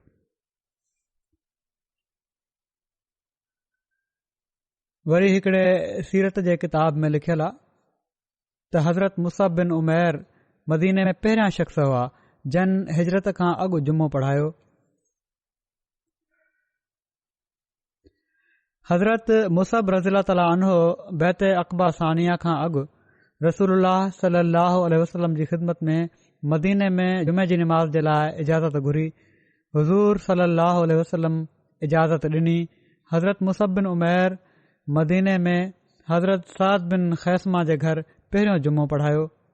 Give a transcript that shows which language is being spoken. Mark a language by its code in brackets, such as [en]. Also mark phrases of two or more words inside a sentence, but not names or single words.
[sd] वरी हिकिड़े सीरत जे किताब में लिखियलु आहे त हज़रत मुसअब बिन उमैर मदीने में पहिरियां शख़्स हुआ जन हिजरत खां अॻु जुमो पढ़ायो। हज़रत मुसअब [ar] رضي الله تعالى عنه [sd] बैत अक़बा सानिया खां अॻु रसूलुल्लाह [ar] صلى الله عليه وسلم [sd] जी ख़िदमत में मदीने में जुमे जी निमाज़ जे लाइ इजाज़त घुरी। हुज़ूर [ar] صلى الله عليه وسلم [sd] इजाज़त ॾिनी। हज़रत मुसअब बिन उमैर मदीने में हज़रत साद बिन ख़ैसमा जे घर पहिरियों जुमो पढ़ायो।